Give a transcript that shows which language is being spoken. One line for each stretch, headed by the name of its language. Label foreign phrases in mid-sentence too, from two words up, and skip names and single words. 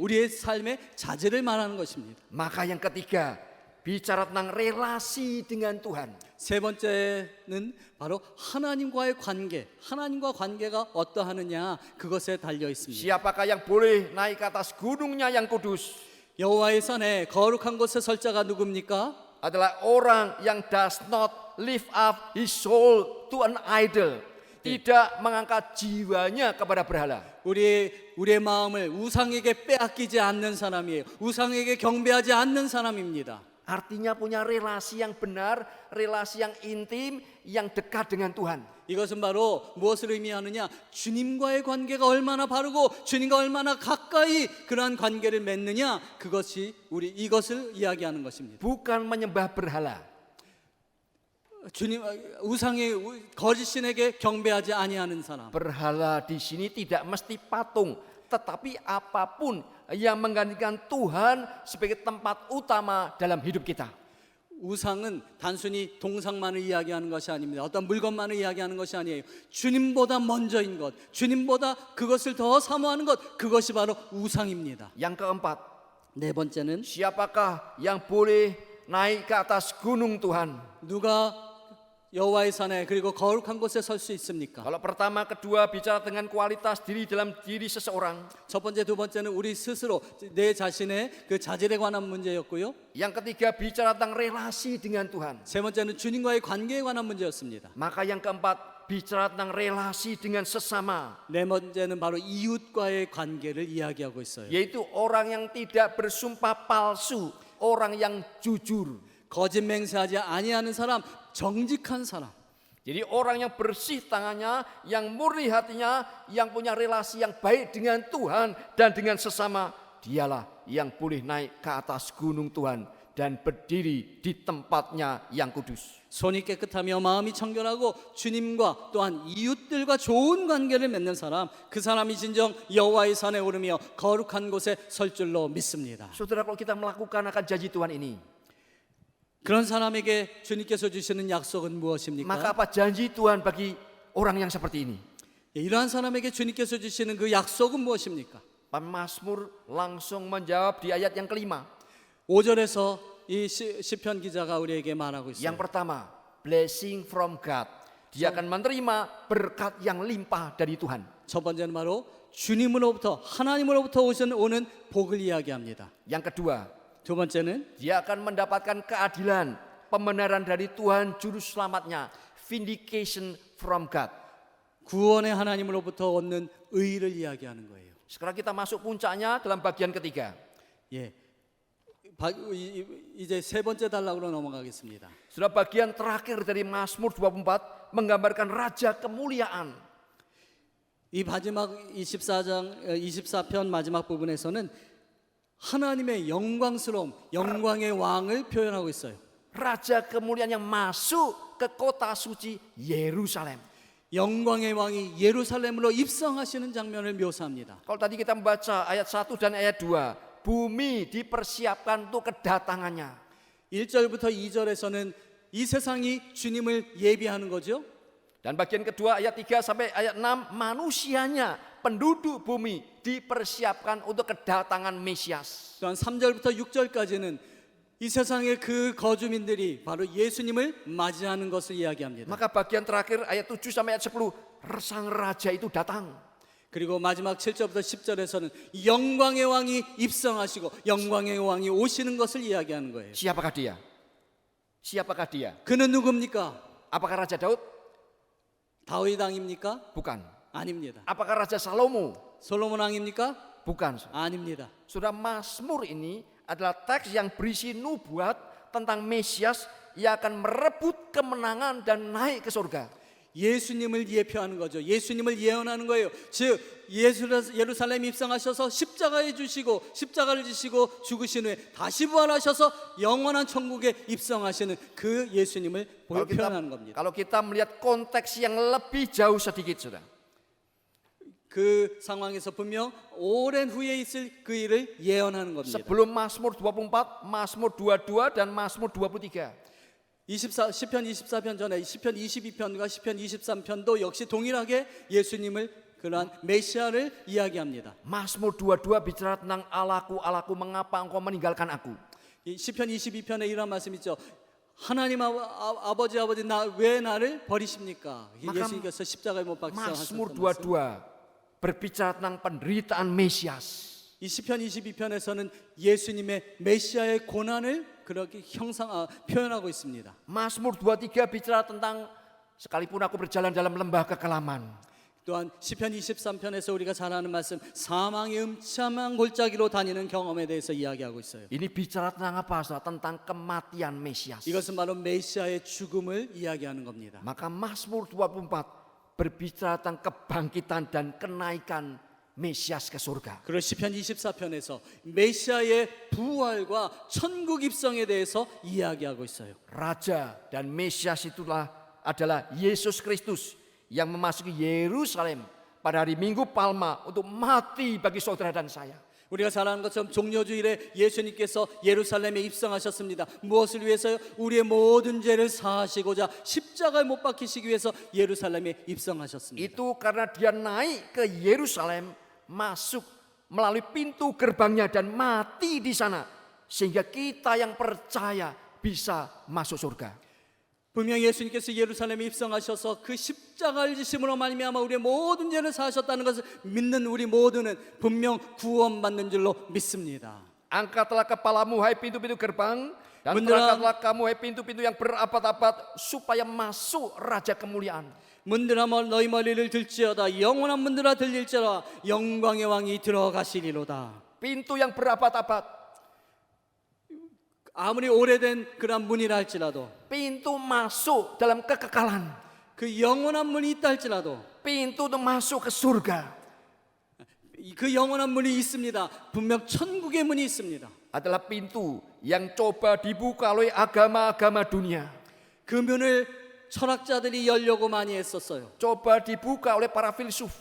Korean: 우리의 삶의 자질을 말하는 것입니다.
Indonesian: Maka yang ketiga bicara tentang relasi dengan Tuhan.
Korean: 세 번째는 바로 하나님과의 관계, 하나님과 관계가 어떠하느냐 그것에 달려 있습니다.
Indonesian: Siapakah yang boleh naik ke atas gunungnya yang kudus?
Korean: 여호와의 산에 거룩한 곳에 설 자가 누굽니까?
Indonesian: Adalah orang yang
English: does not lift up his soul to an idol.
Indonesian: Tidak mengangkat jiwanya kepada berhala.
Korean: 우리의 마음을 우상에게 빼앗기지 않는 사람이에요. 우상에게 경배하지 않는 사람입니다.
Indonesian: Artinya punya relasi yang benar, relasi yang intim, yang dekat dengan Tuhan.
Korean: 이것은 바로 무엇을 의미하느냐? 주님과의 관계가 얼마나 바르고 주님과 얼마나 가까이 그러한 관계를 맺느냐? 그것이 이것을 이야기하는 것입니다.
Indonesian: Bukan menyembah berhala.
Korean: 주님 우상의 거짓신에게 경배하지 아니하는 사람.
Indonesian: Berhala di sini tidak mesti patung, tetapi apapun yang menggantikan Tuhan sebagai tempat utama dalam hidup kita.
Korean: 우상은 단순히 동상만을 이야기하는 것이 아닙니다. 어떤 물건만을 이야기하는 것이 아니에요. 주님보다 먼저인 것, 주님보다 그것을 더 사모하는 것, 그것이 바로 우상입니다.
Indonesian: Yang keempat,
Korean: 네 번째는
Indonesian: siapakah yang boleh naik ke atas gunung Tuhan?
Korean: 누가 여호와의 산에 그리고 거룩한 곳에 설 수 있습니까?
Indonesian: Kalau pertama, kedua bicara dengan kualitas diri dalam diri seseorang.
Korean: 첫 번째, 두 번째는 우리 스스로 내 자신의 그 자질에 관한 문제였고요.
Indonesian: Yang ketiga bicara tentang relasi dengan Tuhan.
Korean: 세 번째는 주님과의 관계에 관한 문제였습니다.
Indonesian: Maka yang keempat bicara tentang relasi dengan sesama,
Korean: 네 번째는 바로 이웃과의 관계를 이야기하고 있어요.
Indonesian: yaitu orang yang tidak bersumpah palsu, orang yang jujur.
Korean: 거짓 맹세하지 아니하는 사람, 정직한 사람.
Indonesian: Jadi orang yang bersih tangannya, yang murni hatinya, yang punya relasi yang baik dengan Tuhan dan dengan sesama, dialah yang boleh naik ke atas gunung Tuhan dan berdiri di tempatnya yang kudus.
Korean: 손이 깨끗하며 마음이 청결하고 주님과 또한 이웃들과 좋은 관계를 맺는 사람, 그 사람이 진정 여호와의 산에 오르며 거룩한 곳에 설 줄로 믿습니다.
Indonesian: Saudara, kalau kita melakukan akan janji Tuhan ini,
Korean: 그런 사람에게 주님께서 주시는 약속은
Indonesian: maka
Korean: 무엇입니까?
Indonesian: apa janji Tuhan bagi orang yang seperti ini?
Korean: 이러한 사람에게 주님께서 주시는 그 약속은 무엇입니까?
Indonesian: Pemazmur langsung menjawab di ayat yang kelima.
Korean: 5절에서 이 시편 기자가 우리에게 말하고 있어요.
Indonesian: Yang pertama,
English: blessing from God.
Indonesian: Dia akan menerima berkat yang limpah dari Tuhan.
Korean: 첫 번째는 바로 주님으로부터 하나님으로부터 오는 복을 이야기합니다.
Indonesian: Yang kedua,
Korean: 두 번째는
Indonesian: dia akan mendapatkan keadilan, pembenaran dari Tuhan juru selamatnya,
English: vindication from God.
Korean: 구원의 하나님으로부터 얻는 의를 이야기하는 거예요.
Indonesian: Sekarang kita masuk puncaknya dalam bagian ketiga.
Korean: 예, 이제 세 번째 단락으로 넘어가겠습니다.
Indonesian: Sudah bagian terakhir dari Mazmur 24 menggambarkan raja kemuliaan.
Korean: 이 마지막 24편 마지막 부분에서는 하나님의 영광스러움, 영광의 왕을 표현하고 있어요.
Indonesian: Raja kemuliaan yang masuk ke kota suci Yerusalem.
Korean: 영광의 왕이 예루살렘으로 입성하시는 장면을 묘사합니다.
Indonesian: Kalau tadi kita membaca ayat 1 dan ayat 2, bumi dipersiapkan untuk kedatangannya.
Korean: 1절부터 2절에서는 이 세상이 주님을 예비하는 거죠.
Indonesian: Dan bagian kedua ayat 3 sampai ayat 6, manusianya, penduduk bumi dipersiapkan untuk kedatangan Mesias.
Korean: 또한 3절부터 6절까지는 이 세상의 그 거주민들이 바로 예수님을 맞이하는 것을 이야기합니다.
Indonesian: Maka bagian terakhir ayat 7 sampai ayat 10, sang raja itu datang.
Korean: 그리고 마지막 7절부터 10절에서는 영광의 왕이 입성하시고 영광의 왕이 오시는 것을 이야기하는 거예요.
Indonesian: Siapakah dia? Siapakah dia?
Korean: 그는 누굽니까?
Indonesian: Apakah Raja Daud?
Korean: 다윗 왕입니까?
Indonesian: Bukan.
Korean: 아닙니다.
Indonesian: Apakah Raja Salomo?
Korean: 솔로몬 왕입니까?
Indonesian: Bukan.
Korean: 아닙니다.
Indonesian: Saudara, Mazmur ini adalah teks yang berisi nubuat tentang Mesias yang akan merebut kemenangan dan naik ke surga.
Korean: 예수님을 예표하는 거죠. 예수님을 예언하는 거예요. 즉 예루살렘 입성하셔서 십자가에 주시고 십자가를 지시고 죽으신 후에 다시 부활하셔서 영원한 천국에 입성하시는 그 예수님을 표현하는 겁니다.
Indonesian: Kalau kita melihat konteks yang lebih jauh sedikit, saudara.
Korean: 그 상황에서 분명 오랜 후에 있을 그 일을 예언하는 겁니다.
Indonesian: Sebelum Mazmur 24, Mazmur 22 dan Mazmur 23.
Korean: 시편 24편 전에 시편 22편과 시편 23편도 역시 동일하게 예수님을 그러한 메시아를 이야기합니다.
Indonesian: Mazmur 22 bicara tentang Allahku, Allahku, mengapa engkau meninggalkan aku?
Korean: 이 시편 22편에 이런 말씀 있죠. 하나님 아버지 왜 나를 버리십니까? 예수님께서 십자가에 못 박혀
Indonesian: Mazmur
Korean: 하셨던 말씀.
Indonesian: 22 berbicara tentang penderitaan Mesias.
Korean: 이 시편 22편에서는 예수님의 메시아의 고난을 그렇게 표현하고 있습니다.
Indonesian: Mazmur 23 bicara tentang sekalipun aku berjalan dalam lembah kekelaman.
Korean: 또한 시편 23편에서 우리가 잘 아는 말씀 사망의 음침한 골짜기로 다니는 경험에 대해서 이야기하고 있어요.
Indonesian: Ini bicara tentang apa? Saudara? Tentang kematian Mesias.
Korean: 이것은 바로 메시아의 죽음을 이야기하는 겁니다.
Indonesian: Maka Mazmur 24 berbicara tentang kebangkitan dan kenaikan Mesias ke surga.
Korean: 그리고 시편 24편에서 메시아의 부활과 천국 입성에 대해서 이야기하고 있어요.
Indonesian: Raja dan Mesias adalah Yesus Kristus yang memasuki Yerusalem pada hari Minggu Palma untuk mati bagi saudara dan saya.
Korean: 우리가 잘 아는 것처럼 종려주일에 예수님께서 예루살렘에 입성하셨습니다. 무엇을 위해서요? 우리의 모든 죄를 사하시고자 십자가에 못 박히시기 위해서 예루살렘에 입성하셨습니다.
Indonesian: Itu karena dia naik ke Yerusalem, masuk melalui pintu gerbangnya dan mati di sana, sehingga kita yang percaya bisa masuk surga.
Korean: 분명히 예수님께서 예루살렘에 입성하셔서 그 십자가를 지심으로 말미암아 우리의 모든 죄를 사하셨다는 것을 믿는 우리 모두는 분명 구원받는 줄로 믿습니다.
Indonesian: Angkatlah kepalamu hai pintu-pintu gerbang, dan Beneran. terangkatlah kamu hai pintu-pintu yang berabad-abad supaya masuk Raja kemuliaan.
Korean: 문들아 너희 머리를 들지어다 영원한 문들아 들릴지어다 영광의 왕이 들어가시리로다.
Indonesian: Pintu yang berabad-abad,
Korean: 아무리 오래된 그런 문이라 할지라도
Indonesian: pintu masuk dalam kekekalan,
Korean: 그 영원한 문이 있다 할지라도 pintu untuk masuk ke surga 그 영원한 문이 있습니다. 분명 천국의 문이 있습니다.
Indonesian: adalah pintu yang coba dibuka oleh agama-agama dunia.
Korean: 그 문을 철학자들이 열려고 많이 했었어요.
Indonesian: Coba dibuka oleh para filsuf.